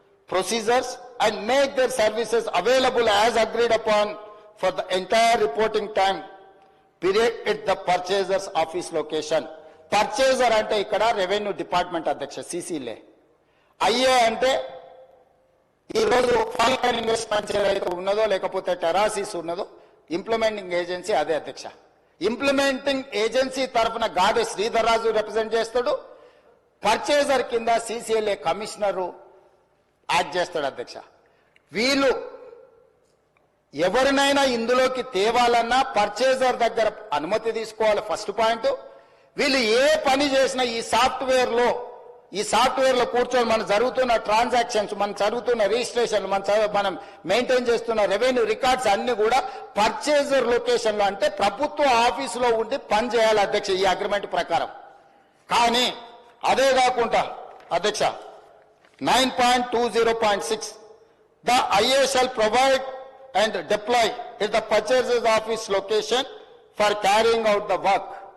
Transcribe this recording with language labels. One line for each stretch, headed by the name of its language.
English: procedures and make their services available as agreed upon for the entire reporting time period at the purchaser's office location.
Telugu: Purchaser అంటే ఇక్కడ revenue department అధ్యక్ష, CCలే. IA అంటే ఈరోజు foreign investments ఏదైతే ఉన్నదో లేకపోతే టెరాసిస్ ఉన్నదో ఇంప్లిమెంటింగ్ ఏజెన్సీ అదే అధ్యక్ష. ఇంప్లిమెంటింగ్ ఏజెన్సీ తరఫున గాదె శ్రీధర్ రాజు రిప్రజెంట్ చేస్తాడు. పర్చేజర్ కింద సిసిఎల్ఏ కమిషనరు యాక్ట్ చేస్తాడు అధ్యక్ష. వీళ్ళు ఎవరినైనా ఇందులోకి తేవాలన్నా పర్చేజర్ దగ్గర అనుమతి తీసుకోవాలి ఫస్ట్ పాయింట్. వీళ్ళు ఏ పని చేసినా ఈ సాఫ్ట్వేర్ లో కూర్చొని మనం జరుగుతున్న ట్రాన్సాక్షన్స్, మనం జరుగుతున్న రిజిస్ట్రేషన్, మనం మెయింటైన్ చేస్తున్న రెవెన్యూ రికార్డ్స్ అన్ని కూడా పర్చేజర్ లొకేషన్ లో అంటే ప్రభుత్వ ఆఫీసులో ఉండి పని చేయాలి అధ్యక్ష ఈ అగ్రిమెంట్ ప్రకారం. కానీ అదే కాకుండా అధ్యక్ష
English: 9.20.6 the IA shall provide and deploy at the purchaser's office location for carrying out the work.